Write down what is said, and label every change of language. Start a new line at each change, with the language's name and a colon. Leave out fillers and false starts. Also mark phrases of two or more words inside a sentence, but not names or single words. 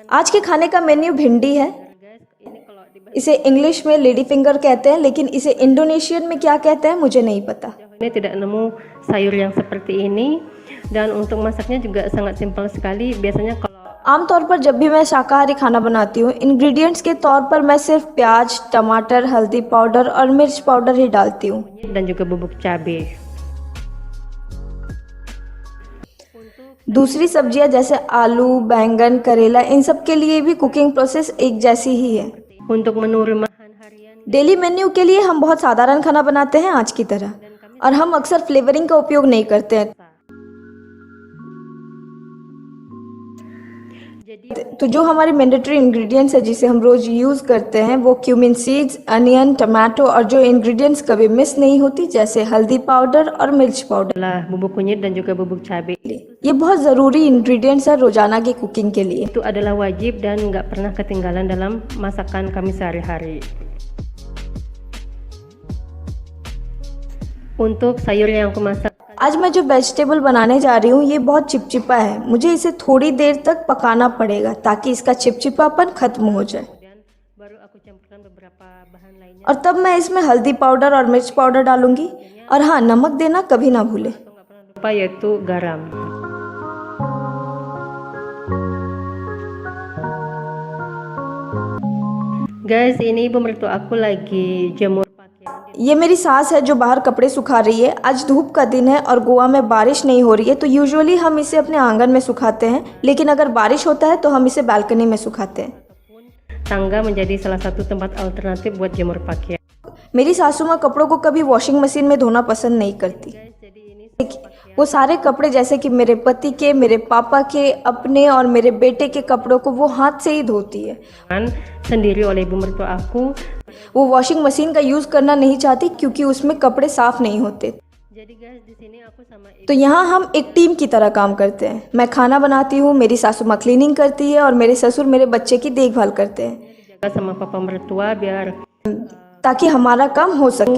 Hindi: आज के खाने का मेन्यू भिंडी है।
Indonesian: guys, ini kalau di
Hindi: इसे इंग्लिश में
English: lady finger
Hindi: कहते हैं, लेकिन इसे इंडोनेशियन में क्या कहते हैं मुझे नहीं पता।
Indonesian: ini tidak nemu sayur yang seperti ini dan untuk masaknya juga sangat simpel sekali. Biasanya kalau
Hindi: आमतौर पर जब भी मैं शाकाहारी खाना बनाती हूँ, इंग्रेडिएंट्स के तौर पर मैं सिर्फ प्याज, टमाटर, हल्दी पाउडर और मिर्च पाउडर ही डालती हूँ।
Indonesian: dan juga bubuk cabai.
Hindi: दूसरी सब्जियां जैसे आलू, बैंगन, करेला, इन सब के लिए भी
English: cooking process
Hindi: एक जैसी ही है।
Indonesian: Untuk menu rumahan harian
English: daily menu
Hindi: के लिए हम बहुत साधारण खाना बनाते हैं आज की तरह, और हम अक्सर फ्लेवरिंग का उपयोग नहीं करते हैं। तो जो हमारे
English: mandatory ingredients
Hindi: है जिसे हम रोज यूज करते हैं वो
English: cumin seeds, onion, tomato
Hindi: और जो इंग्रेडिएंट्स कभी मिस नहीं होती जैसे हल्दी पाउडर और मिर्च पाउडर।
Indonesian: adalah bubuk kunyit dan juga bubuk cabai.
Hindi: ये बहुत ज़रूरी इंग्रेडिएंट्स है रोजाना की कुकिंग के लिए।
Indonesian: Itu adalah wajib dan nggak pernah ketinggalan dalam masakan kami sehari-hari. Untuk sayur yang aku masak
Hindi: आज मैं जो वेजिटेबल बनाने जा रही हूँ ये बहुत चिपचिपा है। मुझे इसे थोड़ी देर तक पकाना पड़ेगा ताकि इसका चिपचिपापन खत्म हो जाए, dan baru aku campurkan beberapa bahan lainnya. और तब मैं इसमें हल्दी पाउडर और मिर्च पाउडर डालूंगी। और हाँ, नमक देना कभी ना भूले।
Indonesian: Atau nggak pernah lupa yaitu garam. Guys, ini ibu mertua aku lagi jemur pakaian.
Hindi: ये मेरी सास है जो बाहर कपड़े सुखा रही है। आज धूप का दिन है और गोवा में बारिश नहीं हो रही है, तो यूजुअली हम इसे अपने आंगन में सुखाते हैं, लेकिन अगर बारिश होता है तो हम इसे बालकनी में सुखाते हैं।
Indonesian: Tangga menjadi salah satu tempat alternatif buat jemur pakaian.
Hindi: मेरी सासू माँ कपड़ों को कभी
English: washing machine
Hindi: में धोना पसंद नहीं करती।
Indonesian: Guys, jadi ini
Hindi: वो सारे कपड़े जैसे कि मेरे पति के, मेरे पापा के, अपने और मेरे बेटे के कपड़ों को वो हाथ से ही धोती है।
Indonesian: sendiri oleh ibu mertua aku
Hindi: वो
English: washing machine
Hindi: का यूज़ करना नहीं चाहती क्योंकि उसमें कपड़े साफ नहीं होते।
Indonesian: Jadi guys, di sini aku sama ibu
Hindi: तो यहाँ हम एक टीम की तरह काम करते हैं। मैं खाना बनाती हूँ, मेरी सासू माँ क्लीनिंग करती है और मेरे ससुर मेरे बच्चे की देखभाल करते हैं
Indonesian: jaga sama papa mertua biar
Hindi: ताकि हमारा काम हो सके